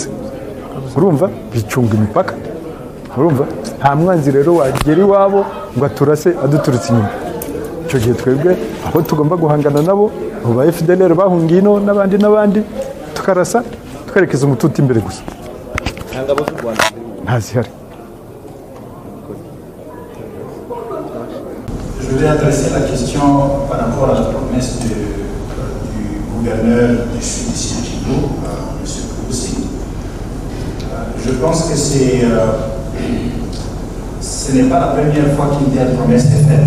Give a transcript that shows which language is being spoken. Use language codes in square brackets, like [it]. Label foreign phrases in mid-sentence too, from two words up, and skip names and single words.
[rw] Urumva bicunga imipaka, urumva nta mwanzi rero wagera iwabo ngo aturase aduturutse inyuma. Icyo gihe twebwe aho tugomba guhangana nabo abo ba FDLR bahungiye ino n'abandi tukarasa twerekeza umututu imbere gusa, ntazihari. [fr] Je voulais adresser la question par rapport à la promesse du gouverneur du sud ici de Kivu, M. Koussi. Je pense que ce n'est pas la première fois qu'une telle promesse est faite.